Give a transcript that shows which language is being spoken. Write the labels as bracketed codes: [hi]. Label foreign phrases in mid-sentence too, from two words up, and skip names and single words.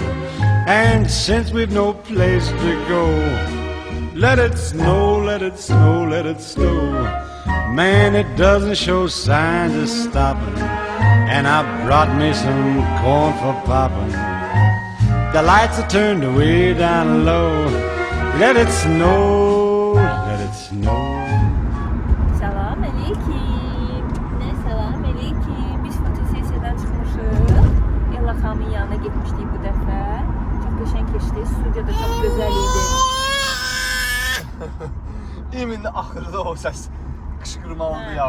[en] And since we've no place to go, let it snow, let it snow, let it snow. Man, it doesn't show signs of stopping, and I brought me some corn for popping. The lights are turned way down low. Let it snow, let it snow. [az] Salam aleyküm. Ne salam aleyküm. Biz fotosesiyadan çıxmışıq. Ella xanımın yanına getmişdik bu dəfə. Çox qəşəng keçdi. Studiya da çox gözəl idi. İmində axırda o səs qışqırma oldu ya.